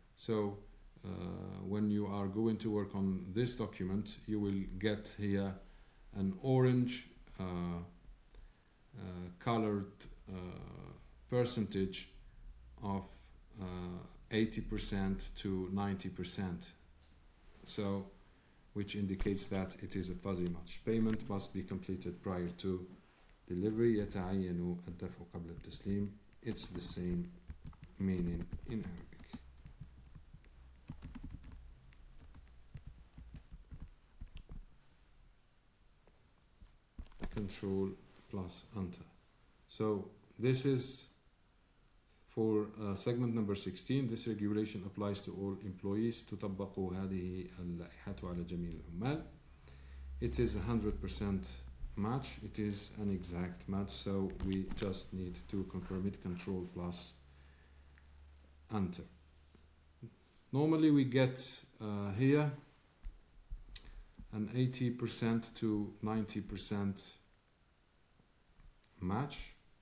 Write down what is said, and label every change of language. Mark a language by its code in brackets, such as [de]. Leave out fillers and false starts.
[en] So when you are going to work on this document, you will get here an orange colored percentage of 80% to 90%, so which indicates that it is a fuzzy match. Payment must be completed prior to delivery. [ar] يتعين الدفع قبل التسليم. [en] It's the same meaning in Arabic. Control plus enter. So this is for segment number 16. This regulation applies to all employees. [ar] تطبق هذه اللائحة على جميع العمال. [en] It is 100% match. It is an exact match, so we just need to confirm it. Control plus enter. Normally we get here an 80% to 90% match.